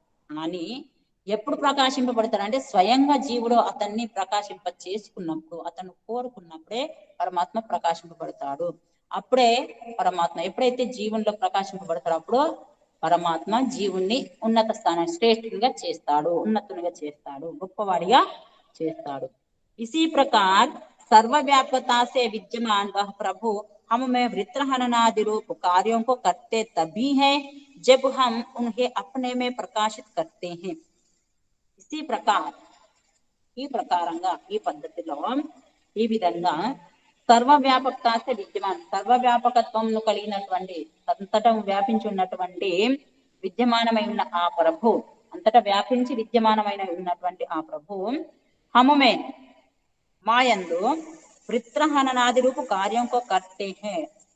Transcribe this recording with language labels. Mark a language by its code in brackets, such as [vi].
[te] కానీ ఎప్పుడు ప్రకాశింపబడతాడు అంటే, స్వయంగా జీవుడు అతన్ని ప్రకాశింప చేసుకున్నప్పుడు, అతను కోరుకున్నప్పుడే పరమాత్మ ప్రకాశింపబడతాడు. అప్పుడే పరమాత్మ ఎప్పుడైతే జీవునిలో ప్రకాశింపబడతాడో అప్పుడు పరమాత్మ జీవుణ్ణి ఉన్నత స్థానం, శ్రేష్ఠుడిగా చేస్తాడు, ఉన్నతునిగా చేస్తాడు, గొప్పవాడిగా చేస్తాడు. [hi] इसी प्रकार सर्वव्यापकता से विद्यमान वह प्रभु हम में वृत्रहननादि रूप कार्यों को करते तभी है जब हम उन्हें अपने में प्रकाशित करते हैं. इसी प्रकार [te] ఈ ప్రకారంగా, ఈ పద్ధతిలో, ఈ విధంగా సర్వవ్యాపకత విద్యమాన్, సర్వవ్యాపకత్వంను కలిగినటువంటి, అంతటా వ్యాపించి ఉన్నటువంటి, విద్యమానమై ఉన్న ఆ ప్రభు, అంతటా వ్యాపించి విద్యమానమైన ఉన్నటువంటి ఆ ప్రభు [hi] హముమే [te] మాయందు వృత్రహననాది రూపు [hi] కార్యంకో కర్తే హే.